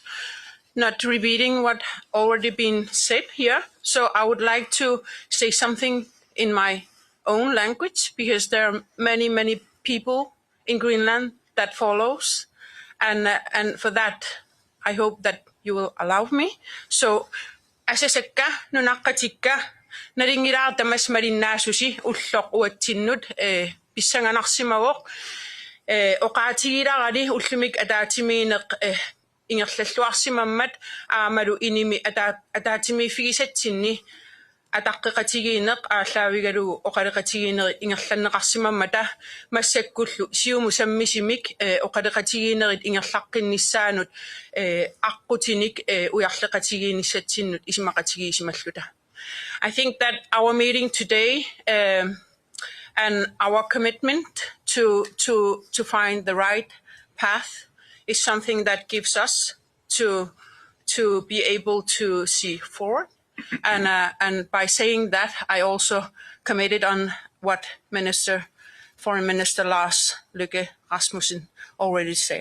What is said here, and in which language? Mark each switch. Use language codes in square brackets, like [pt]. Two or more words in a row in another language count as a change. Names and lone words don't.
[en] Not repeating what already been said here. So I would like to say something in my own language, because there are many, many people in Greenland that follows. And for that, I hope that you will allow me. So, [kl] asasakka nunaqatikka naringiraa tamas marinnaasusi ulloq uatsinnut pissanganarsimagoq oqaatigilarali ullumik ataatimiineq ingerlalluarsimammat aamalu inimi ataatimiiffigisatsinni ataqqiqatigiineq aallaavigalugu oqaleqatigiineri ingerlanneqarsimammata massakkullu siumu sammisimik oqaleqatigiinerit ingerlaqqinnissaanut aqqutinik ujarleqatigiinnissatsinnut isimaqatigiisimalluta. [en] I think that our meeting today and our commitment to find the right path is something that gives us to be able to see forward. And by saying that, I also committed on what Foreign Minister Lars Løkke Rasmussen already said.